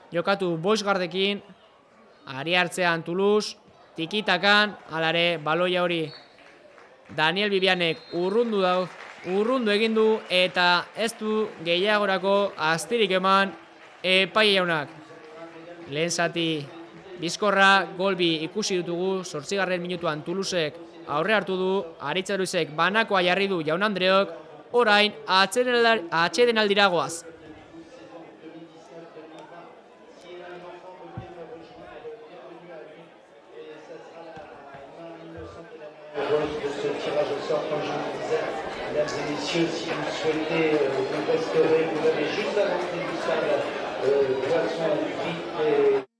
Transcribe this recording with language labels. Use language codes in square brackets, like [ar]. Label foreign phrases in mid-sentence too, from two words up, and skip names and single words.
[eu] jokatu bosgardekin, ari hartzean Toulouse, tikitakan, alare baloia hori Daniel Bibianek urrundu egin du eta ez du gehiagorako astirik eman epai jaunak. Lehen zati bizkorra golbi ikusi dutugu, 8. minutuan Toulousek aurre hartu du, Aritz Luisek banakoa jarri du Jaun Andreok, orain atsedenaldira goaz. [fr] De ce tirage au sort, comme je vous le disais, mesdames et messieurs, si vous souhaitez vous restaurer, vous avez juste à l'entrée du stade boisson frites et